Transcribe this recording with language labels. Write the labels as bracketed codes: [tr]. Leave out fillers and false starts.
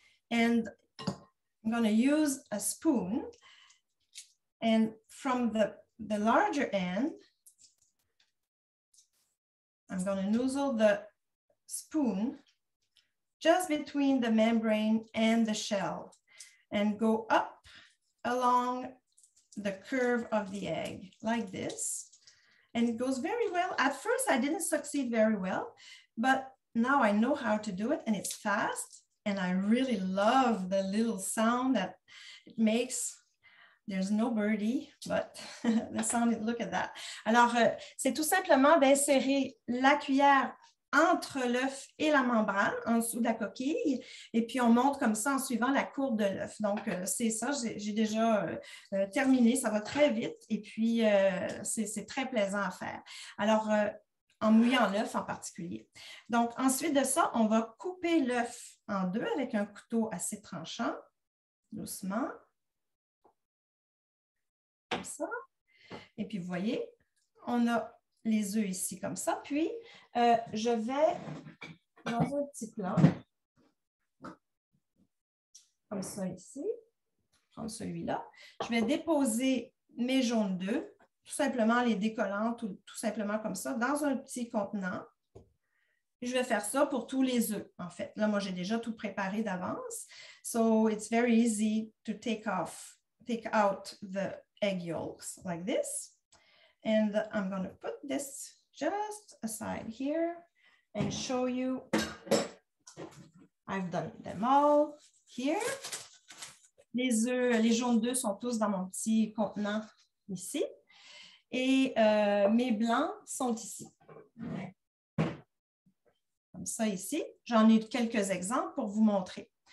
[en] And I'm going to use a spoon. And from the larger end, I'm going to nozzle the spoon just between the membrane and the shell and go up along the curve of the egg like this. And it goes very well. At first, I didn't succeed very well, but now I know how to do it and it's fast. And I really love the little sound that it makes. There's no birdie, but the sound, look at that. [fr] Alors, c'est tout simplement d'insérer la cuillère entre l'œuf et la membrane, en dessous de la coquille, et puis on monte comme ça en suivant la courbe de l'œuf. Donc, c'est ça, j'ai déjà terminé, ça va très vite, et puis c'est très plaisant à faire. Alors, en mouillant l'œuf en particulier. Donc, ensuite de ça, on va couper l'œuf en deux avec un couteau assez tranchant, doucement. Comme ça. Et puis, vous voyez, on a les œufs ici comme ça. Puis, je vais dans un petit plat, comme ça ici, prendre celui-là. Je vais déposer mes jaunes d'œufs, tout simplement les décollant, tout simplement comme ça, dans un petit contenant. Je vais faire ça pour tous les œufs, en fait. Là, moi, j'ai déjà tout préparé d'avance. [en] So, it's very easy to take out the egg yolks like this. And I'm going to put this just aside here and show you. I've done them all here. [fr] Les œufs, les jaunes d'œufs sont tous dans mon petit contenant ici. Et mes blancs sont ici. Comme ça ici. J'en ai quelques exemples pour vous montrer.